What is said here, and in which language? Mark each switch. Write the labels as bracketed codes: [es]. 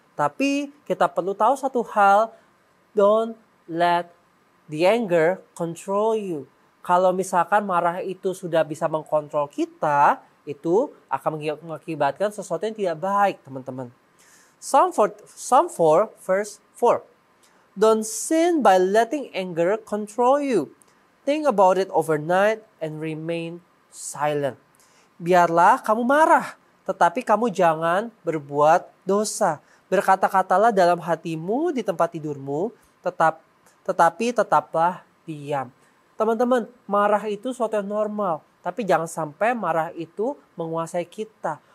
[id] Tapi kita perlu tahu satu hal, [en] don't let the anger control you. [id] Kalau misalkan marah itu sudah bisa mengkontrol kita, itu akan mengakibatkan sesuatu yang tidak baik, teman-teman. [en] Psalm 4, verse 4. Don't sin by letting anger control you. Think about it overnight and remain silent. [id] Biarlah kamu marah, tetapi kamu jangan berbuat dosa. Berkata-katalah dalam hatimu di tempat tidurmu, tetapi tetaplah diam. Teman-teman, marah itu suatu yang normal. Tapi jangan sampai marah itu menguasai kita.